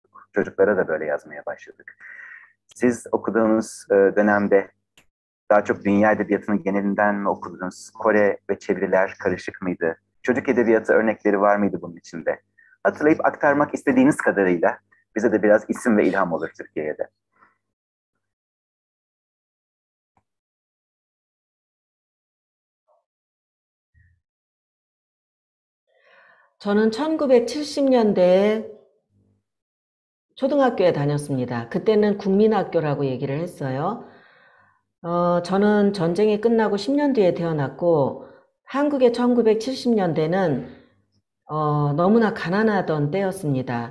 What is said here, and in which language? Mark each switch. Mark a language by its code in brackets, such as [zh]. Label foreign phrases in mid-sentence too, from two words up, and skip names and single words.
[tr] Çocuklara da böyle yazmaya başladık. Siz okuduğunuz dönemde daha çok dünya edebiyatının genelinden mi okudunuz? Kore ve çeviriler karışık mıydı? Çocuk edebiyatı örnekleri var mıydı bunun içinde? Hatırlayıp aktarmak istediğiniz kadarıyla bize de biraz isim ve ilham olur Türkiye'ye de. [ko] 저는 1970년대에 초등학교에 다녔습니다. 그때는 국민학교라고 얘기를 했어요. 저는 전쟁이 끝나고 10년 뒤에 태어났고, 한국의 1970년대는 너무나 가난하던 때였습니다.